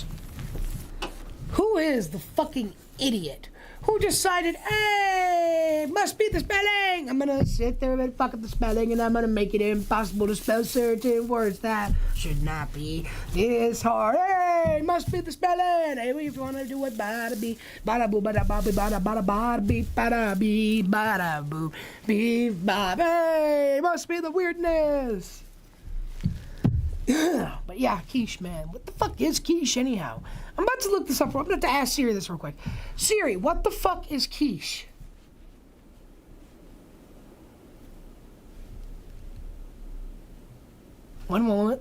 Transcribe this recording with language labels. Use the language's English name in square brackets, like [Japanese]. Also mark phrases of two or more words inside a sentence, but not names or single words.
[English] Who is the fucking idiot who decided, hey, must be the spelling? I'm gonna sit there and fuck up the spelling and I'm gonna make it impossible to spell certain words that should not be this hard. Hey, must be the spelling. Hey, we wanna do it, bada bee, bada boo, bada bada bada bada bada bee, bada bee, bada boo, bee, bada. Hey, must be the weirdness. But yeah, quiche, man. What the fuck is quiche anyhow? I'm about to look this up. I'm about to ask Siri this real quick. Siri, what the fuck is quiche? One moment.